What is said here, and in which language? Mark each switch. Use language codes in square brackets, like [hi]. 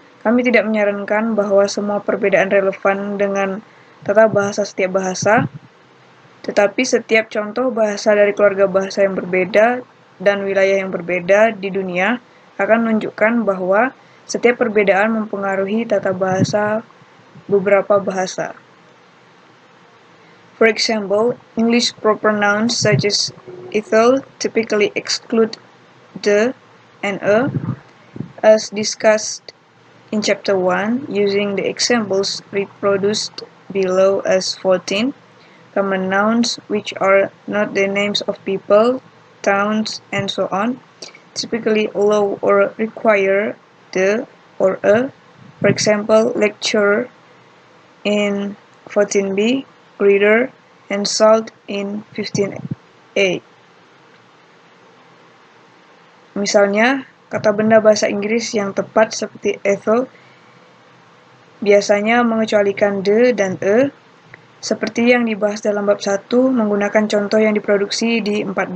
[id] Kami tidak menyarankan bahwa semua perbedaan relevan dengan tata bahasa setiap bahasa, tetapi setiap contoh bahasa dari keluarga bahasa yang berbeda dan wilayah yang berbeda di dunia akan menunjukkan bahwa setiap perbedaan mempengaruhi tata bahasa beberapa bahasa. [en] For example, English proper nouns such as Ethel typically exclude the and a, as discussed in Chapter 1, using the examples reproduced below as 14. Common nouns, which are not the names of people, towns, and so on, typically allow or require the or a. For example, lecturer in 14b, reader, and salt in 15a. [id] Misalnya, kata benda bahasa Inggris yang tepat seperti Ethel biasanya mengecualikan the dan a, seperti yang dibahas dalam bab 1 menggunakan contoh yang diproduksi di 14.